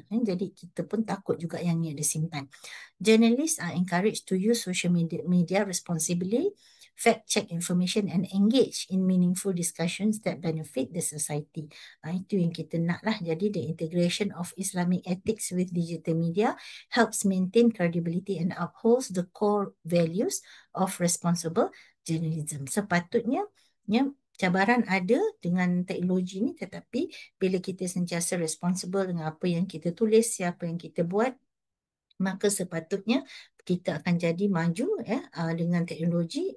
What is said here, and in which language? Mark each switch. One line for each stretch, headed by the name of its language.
Malay: Jadi kita pun takut juga yang ni ada simpan.
English: Journalists are encouraged to use social media responsibly, fact-check information and engage in meaningful discussions that benefit the society.
Malay: Itu yang kita nak lah. Jadi
English: the integration of Islamic ethics with digital media helps maintain credibility and upholds the core values of responsible journalism.
Malay: Sepatutnya cabaran ada dengan teknologi ni, tetapi bila kita sentiasa responsible dengan apa yang kita tulis, siapa yang kita buat, maka sepatutnya kita akan jadi maju dengan teknologi.